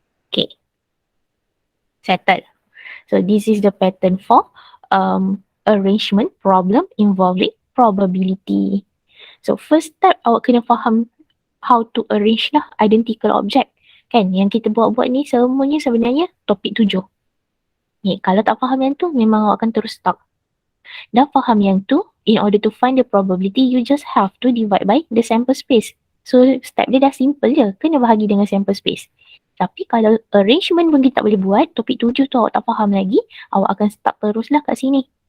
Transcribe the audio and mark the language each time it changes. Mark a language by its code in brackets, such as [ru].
[en] Okay. Settle. So this is the pattern for arrangement problem involving probability. So first step, [ms] awak kena faham [en] how to arrange lah identical object. [ms] Kan, yang kita buat-buat ni semuanya sebenarnya topik 7. Ni, kalau tak faham yang tu, memang awak akan terus stuck. Dah faham yang tu, [en] in order to find the probability, you just have to divide by the sample space. [ms] So step dia dah simple je, kena bahagi dengan sample space. Tapi kalau arrangement pun kita tak boleh buat, topik 7 tu awak tak faham lagi, awak akan stuck teruslah kat sini.